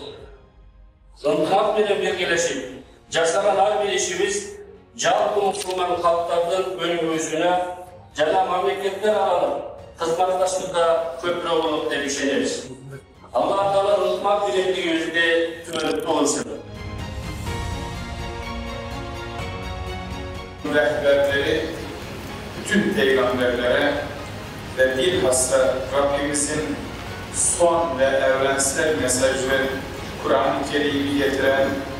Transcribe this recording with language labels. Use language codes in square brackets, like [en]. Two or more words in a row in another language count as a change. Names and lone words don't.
[ky] Ынтымак менен биргелешип жашаган ар бир ишибиз жалпы мусулман калктардын өнүгүүсүнө жана мамлекеттер аралык кызматташтыкка көпүрөөк болот деп ишенебиз. Алла Таала ынтымак биримдигибизди түбөлүктүү кылсын. [tr] Rehberleri bütün peygamberlere ve bilhassa Rabbimizin son ve evrensel mesajı Kur'an-ı Kerim'i getiren,